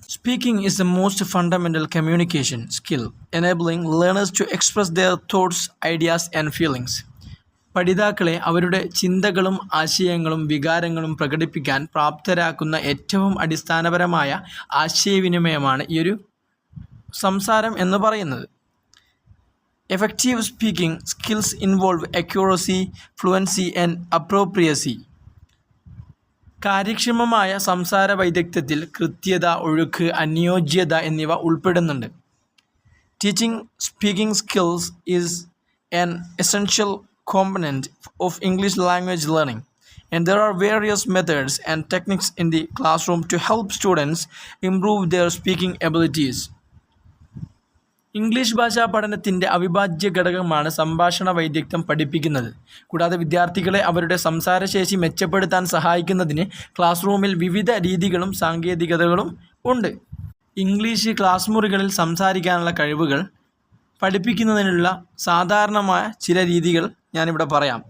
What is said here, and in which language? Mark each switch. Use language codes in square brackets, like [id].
[en] Speaking is the most fundamental communication skill enabling learners to express their thoughts, ideas and feelings. [ml] പഠിതാക്കളെ അവരുടെ ചിന്തകളും ആശയങ്ങളും വികാരങ്ങളും പ്രകടിപ്പിക്കാൻ പ്രാപ്തരാക്കുന്ന ഏറ്റവും അടിസ്ഥാനപരമായ ആശയവിനിമയമാണ് ഈ ഒരു സംസാരം എന്ന് പറയുന്നത്. [en] Effective speaking skills involve accuracy, fluency and appropriacy. [ml] കാര്യക്ഷമമായ സംസാര വൈദഗ്ധ്യത്തിൽ കൃത്യത, ഒഴുക്ക്, അനുയോജ്യത എന്നിവ ഉൾപ്പെടുന്നുണ്ട്. [en] Teaching speaking skills is an essential component of English language learning, and there are various methods and techniques in the classroom to help students improve their speaking abilities. [ml] English ഭാഷാ പഠനത്തിൻ്റെ അവിഭാജ്യ ഘടകമാണ് സംഭാഷണ വൈദഗ്ധ്യം പഠിപ്പിക്കുന്നത്. കൂടാതെ വിദ്യാർത്ഥികളെ അവരുടെ സംസാരശേഷി മെച്ചപ്പെടുത്താൻ സഹായിക്കുന്നതിന് ക്ലാസ് റൂമിൽ വിവിധ രീതികളും സാങ്കേതികതകളും ഉണ്ട്. ഇംഗ്ലീഷ് ക്ലാസ് മുറികളിൽ സംസാരിക്കാനുള്ള കഴിവുകൾ പഠിപ്പിക്കുന്നതിനുള്ള സാധാരണമായ ചില രീതികൾ ഞാനിവിടെ പറയാം.